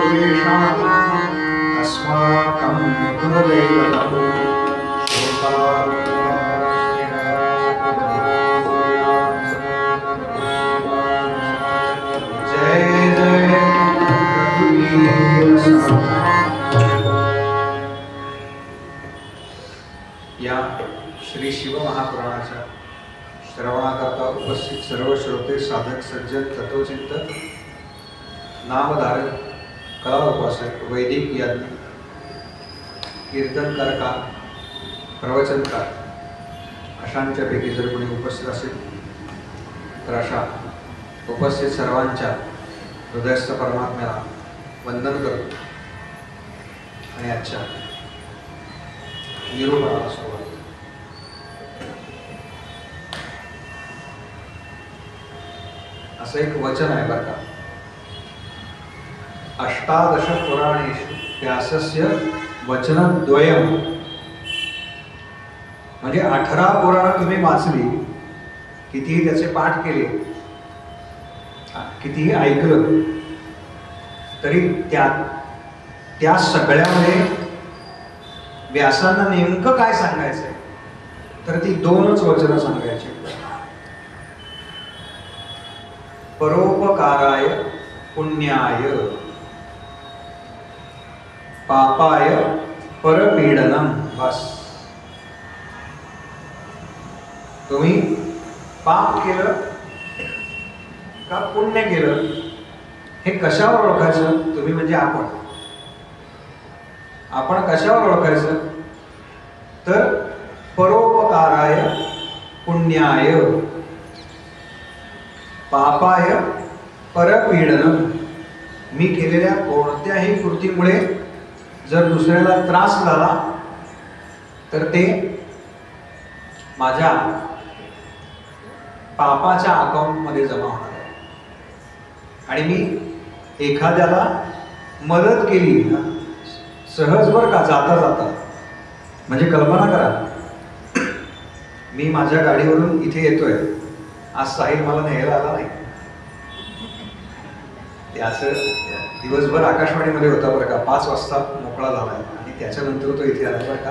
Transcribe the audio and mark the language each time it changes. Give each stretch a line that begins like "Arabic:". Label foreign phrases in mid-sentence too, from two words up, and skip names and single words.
Sanskrit: येषाम् अस्माकं कुलदैवतं
Marathi: जय जय रघुवीर या श्री शिव महापुराणाच्या श्रवणाकरता उपस्थित सर्व श्रोते, साधक, सज्जन, तत्वचिंतक, नामधारक, कला उपासक, वैदिक याज्ञिक, कीर्तनकार, प्रवचनकार अशांच्यापैकी जर कोणी उपस्थित असेल तर अशा उपस्थित सर्वांच्या हृदयस्थ परमात्म्याला वंदन करतो आणि आजच्या निरूपणाला सुरुवात. असं एक वचन आहे बरं का,
Sanskrit: अष्टादश पुराणेषु व्यासस्य वचनद्वयम्.
Marathi: म्हणजे 18 पुराणं तुम्ही वाचली, कितीही त्याचे पाठ केले, कितीही ऐकलं, तरी त्या सगळ्यामध्ये व्यासांना नेमकं काय सांगायचंय तर ती 2च वचनं सांगायची.
Sanskrit: परोपकाराय पुण्याय पापाय परपीडनम.
Marathi: बस. तुम्ही पाप केलं का पुण्य केलं हे कशावर ओळखायचं? तुम्ही म्हणजे आपण कशावर ओळखायचं तर
Sanskrit: परोपकाराय पुण्याय पापाय परपीडनम.
Marathi: मी केलेल्या कोणत्याही कृतीमुळे जर दुसऱ्याला त्रास झाला तर ते माझ्या पापाच्या अकाउंटमध्ये जमा होणार आहे. आणि मी एखाद्याला मदत केली सहज बरं का, जाता जाता, म्हणजे कल्पना करा, मी माझ्या गाडीवरून इथे येतोय, आज साहिल मला न्यायला आला नाही, त्याचं दिवसभर आकाशवाणीमध्ये होता बरं का, 5 वाजता मोकळा झाला आणि त्याच्यानंतर तो इथे आला बरं का.